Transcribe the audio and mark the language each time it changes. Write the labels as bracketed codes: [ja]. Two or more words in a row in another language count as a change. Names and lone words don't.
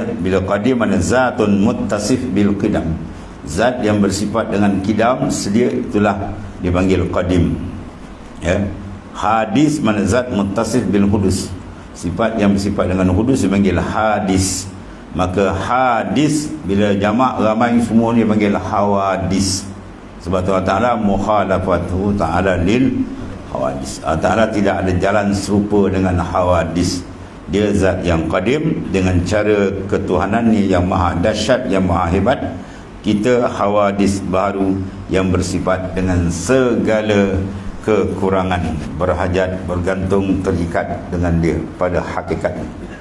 [ms] Bila qadim mana [ar] zatun muttasif bil qidam. [ms] Zat yang bersifat dengan qidam sedia, itulah dipanggil qadim. Ya. Hadis mana zat [ar] muttasif bil hudus. [ms] Sifat yang bersifat dengan hudus dipanggil hadis. Maka hadis bila jamak ramai semua ni dipanggil hawadis. Sebab Allah Ta'ala [ar] mukhalafatuhu ta'ala lil hawadis. [ms] Allah Ta'ala tidak ada jalan serupa dengan hawadis. Dia zat yang qadim dengan cara ketuhanannya yang maha dahsyat, yang maha hebat. Kita hawadis baru yang bersifat dengan segala kekurangan, berhajat, bergantung, terikat dengan dia pada hakikatnya.